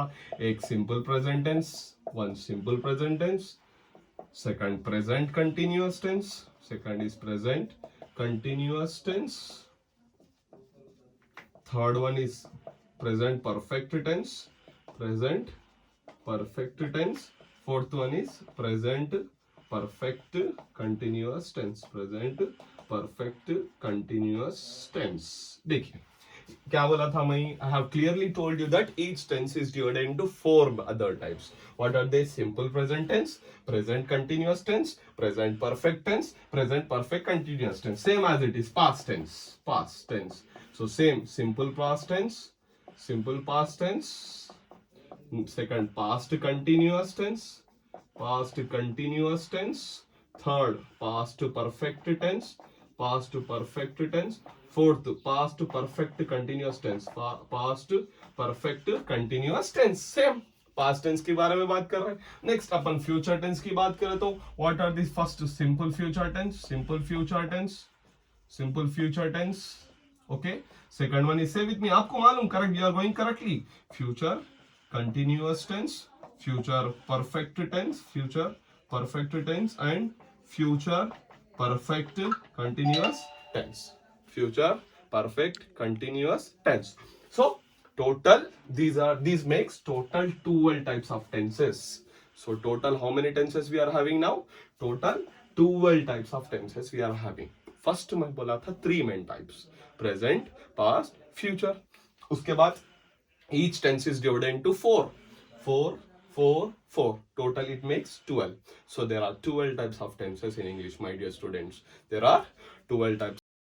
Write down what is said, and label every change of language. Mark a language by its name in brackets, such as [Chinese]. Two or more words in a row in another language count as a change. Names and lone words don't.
[English] एक simple present tense, one simple present tense, second present continuous tense, second is present continuous tense, third one is present perfect tense, present perfect tense, fourth one is present perfect continuous tense, present perfect continuous tense। [Hindi] देखिए क्या बोला था मैं? [English] I have clearly told you that each tense is divided into 4 other types. What are they? Simple present tense, present continuous tense, present perfect tense, present perfect continuous tense, same as it is past tense, past tense। So same, simple past tense, simple past tense, second past continuous tense, past continuous tense, third past perfect tense, past perfect tense, fourth past perfect continuous tense, past perfect continuous tense। same past tense [Hindi] के बारे में बात कर रहे हैं। नेक्स्ट अपन [English] future tense [Hindi] की बात करें तो [English] what are this? First simple future tense, simple future tense, simple future tense, सिंपल फ्यूचर टेंस। okay, second one is, say with me, [Hindi] आपको मालूम, [English] correct, you are going correctly. फ्यूचर continuous tense, future perfect tense, future perfect tense, and future perfect continuous tense, future perfect continuous tense। So total, these makes total 12 types of tenses। So total how many tenses we are having now? Total 12 types of tenses we are having। [Hindi] फर्स्ट मैं बोला था 3 [English] main types, present, past, future. [Hindi] उसके बाद [English] each tense is divided into 4, 4, 4, 4, total it makes 12। So there are 12 types of tenses in English, my dear students, there are 12 types